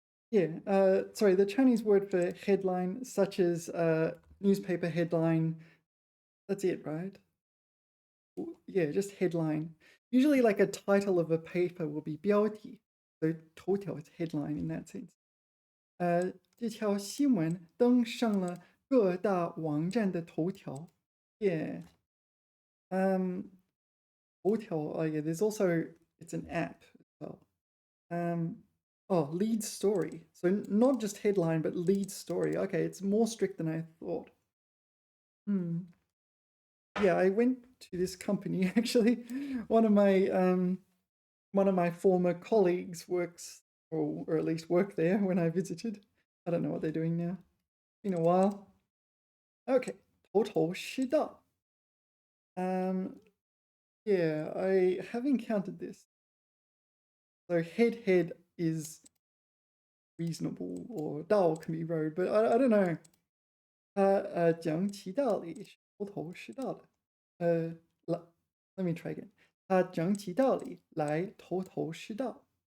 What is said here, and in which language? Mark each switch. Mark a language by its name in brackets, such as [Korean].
[English] Yeah, sorry, the Chinese word for headline, such as newspaper headline, that's it, right? Yeah, just headline. Usually like a title of a paper will be 标题, so 头条 is headline in that sense. [Chinese] 这条新闻登上了各大网站的头条. [English] Yeah. 头条, oh yeah, there's also, it's an app as well. Lead story. So not just headline, but lead story. Okay, it's more strict than I thought. Yeah, I went to this company actually. One of my former colleagues works, or at least worked there when I visited. I don't know what they're doing now. Been a while. [Chinese] Okay, 头头是道. [English] Yeah, I have encountered this. So head is reasonable, or dao can be road, but I don't know. [Chinese] 讲其道理是头头是道的。 [English] Let me try again. [Chinese] 他讲起道理来头头是道.